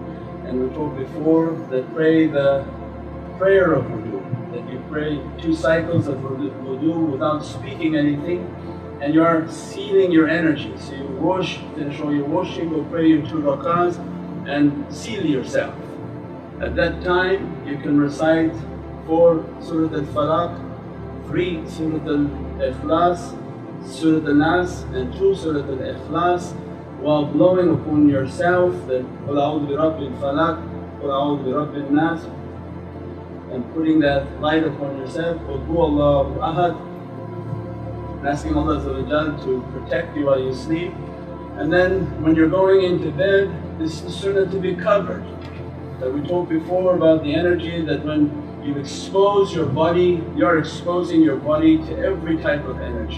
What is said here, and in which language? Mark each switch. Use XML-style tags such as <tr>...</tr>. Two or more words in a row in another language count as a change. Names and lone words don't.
<en>And we talked before that pray the prayer of wudu, that you pray 2 cycles of wudu without speaking anything and you are sealing your energy. So you wash, finish all your washing, go pray your 2 rakahs and seal yourself. At that time you can recite 4 Surat al-Falaq, 3 Surat al-Ikhlas, Surat al-Nas and 2 Surat al-Ikhlas while blowing upon yourself that</en> <ar>Qul a'udhu bi rabbil falaq, Qul a'udhu bi rabbil nas,</ar> <en>and putting that light upon yourself,</en> <ar>Qul huwallahu ahad,</ar> <en>and asking Allah to protect you while you sleep. And then when you're going into bed, this is sunnah to be covered. That we talked before about the energy that when you expose your body, you're exposing your body to every type of energy.</en>